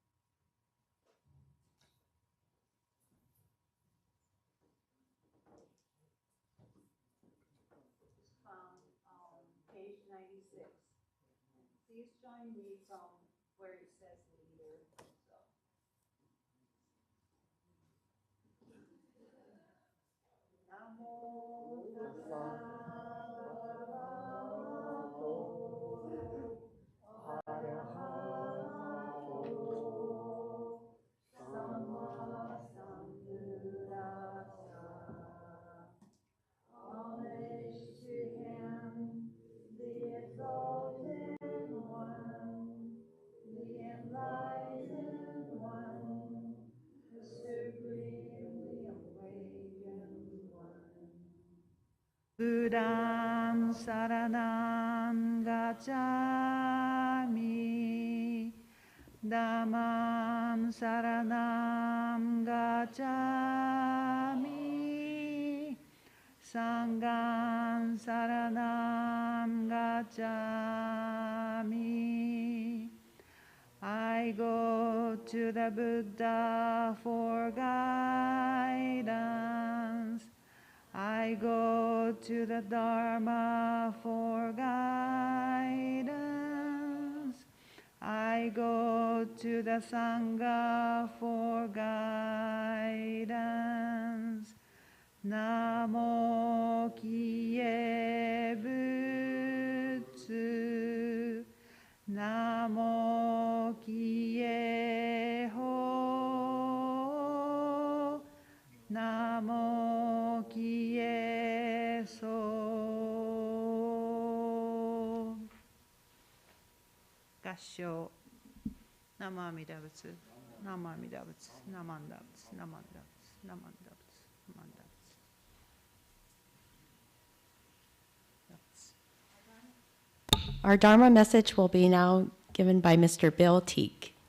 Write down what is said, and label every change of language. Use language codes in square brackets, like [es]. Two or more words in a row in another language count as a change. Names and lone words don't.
[en] Page 96. Please join me from where it says leader. [pi] Namo tassa homage [en] to him, the exalted one, the enlightened one, the supremely awakened one. [pi] Buddham saranam gacchami, Dhammam saranam gacchami, Sangham saranam gacchami. [en] I go to the Buddha for guidance. I go to the Dharma for guidance. I go to the Sangha for guidance. [ja] 南無帰依仏. 南無帰依法. 南無帰依僧. 合掌。南無阿弥陀仏. 南無阿弥陀仏。なまんだ仏。なまんだ仏。なまんだ仏. なまんだ仏. [en] Our Dharma message will be now given by Mr. Bill Teague.